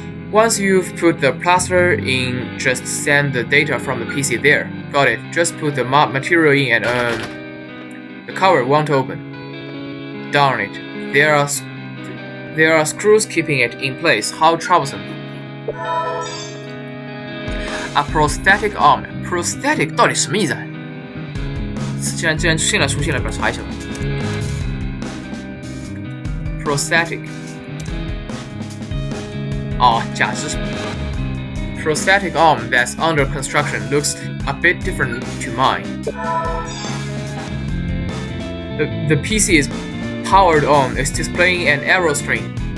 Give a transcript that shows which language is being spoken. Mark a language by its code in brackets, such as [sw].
[en] Once you've put the plaster in, just send the data from the PC there. Got it. Just put the material in and the cover won't open. Darn it. There are screws keeping it in place. How troublesome. A prosthetic arm. [zh] Prosthetic 到底什么意思啊？既然现在出现了，不要查一下吧。 [en] Prosthetic [zh] 假肢什么 [en] Prosthetic arm that's under construction looks a bit different to mine. The PC is powered on. It's displaying an arrow screen.